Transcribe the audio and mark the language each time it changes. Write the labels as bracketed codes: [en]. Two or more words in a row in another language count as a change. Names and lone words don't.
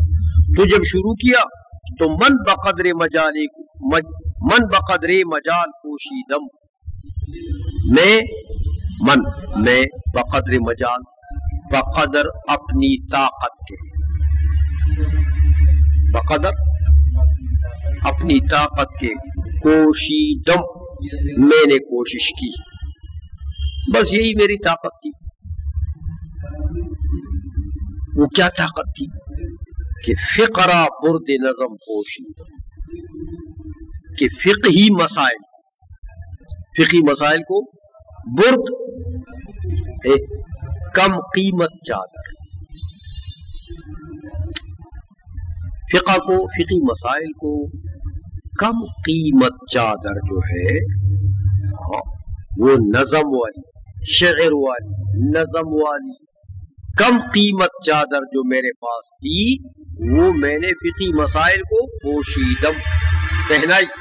[ur] تو جب شروع کیا تو [fa] من بقدر مجال پوشیدم، [ur] میں بقدر مجال، بقدر اپنی طاقت کے، بقدر اپنی طاقت کے، کوشیدم میں نے کوشش کی، بس یہی میری طاقت تھی۔ وہ کیا طاقت تھی کہ [fa] فقرہ برد نظم پوشیدم، [ur] کہ فقہی مسائل کو برد، ایک کم قیمت چادر، فقہی مسائل کو کم قیمت چادر جو ہے وہ نظم والی، شعر والی، نظم والی کم قیمت چادر جو میرے پاس تھی، وہ میں نے فقہی مسائل کو پوشیدم پہنائی۔